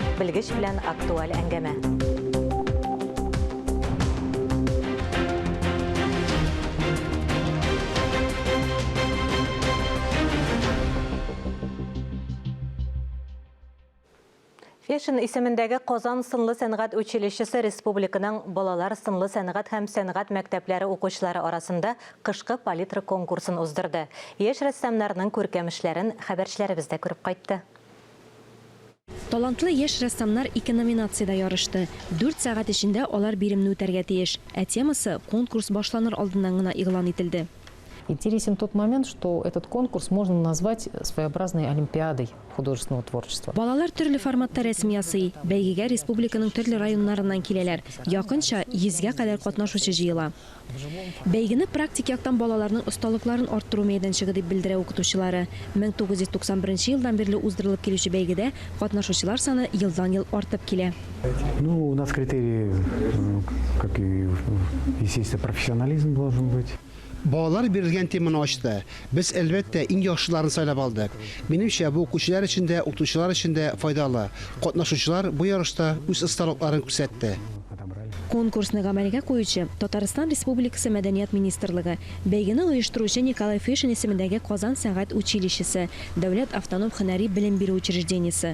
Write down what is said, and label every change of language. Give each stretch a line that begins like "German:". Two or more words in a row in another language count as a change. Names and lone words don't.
Tatar: Белгеч белән актуаль әңгәмә. Фешн исемендәге Казан сынлы сәнгать училищесы республиканың балалар сынлы сәнгать һәм сәнгать мәктәпләре укучылары арасында кышкы палитра конкурсын уздырды. Яшь рәссамнарның күркәм эшләрен хәбәрчеләребез дә күреп кайтты. Талантлы яшь рәссамнар 2 номинациядә ярышты. 4 сәгать эчендә алар биремне үтәргә тиеш. Темасы конкурс башланыр алдыннан гына игълан ителде.
Russian: Интересен тот момент, что этот конкурс можно назвать своеобразной олимпиадой художественного творчества.
Tatar: Балалар төрле форматта рәсем ясый. Бәйгегә республиканың төрле районнарыннан киләләр. Якынча 100-гә кадәр катнашучы җыела. Бәйгене практик яктан балаларның осталыкларын арттыру мәйданчыгы дип белдерә укытучылары. 1991 елдан бирле уздырылып килүче бәйгедә катнашучылар саны елдан-ел артып килә.
Russian: Ну, у нас критерии, как и естественно, профессионализм должен быть.
Tatar: Балалар бирелгән теманы ачты. Без әлбәттә иң яхшыларын сайлап алдык. Минемчә, бу укучылар өчен дә, укытучылар өчен дә файдалы. Катнашучылар бу ярышта үз осталыкларын күрсәтте. Конкурсны гамәлгә куючы Татарстан Республикасы Мәдәният министрлыгы, бәйгене оештыручы Николай Фешин исемендәге Казан сәнгать училищесы, Дәүләт автоном һөнәри белем бирү учреждениесе.